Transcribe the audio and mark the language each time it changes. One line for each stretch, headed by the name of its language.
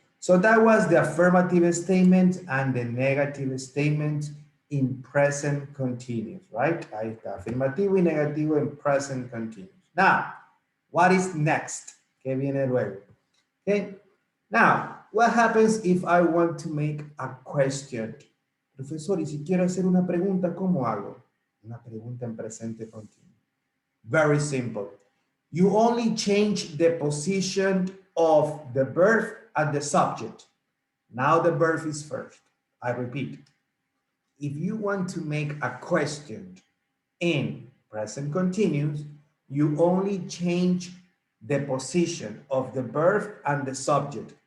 English: So that was the affirmative statement and the negative statement in present continuous, right?
Spanish: Ahí está, afirmativo y negativo en present continuous.
English: Now, what is next?
Spanish: ¿Qué viene luego?
English: Okay, now, what happens if I want to make a question?
Spanish: Profesor, y si quiero hacer una pregunta, ¿cómo hago? Una pregunta en presente continuo.
English: Very simple. You only change the position of the verb and the subject. Now the verb is first. I repeat. If you want to make a question in present continuous, you only change the position of the verb and the subject.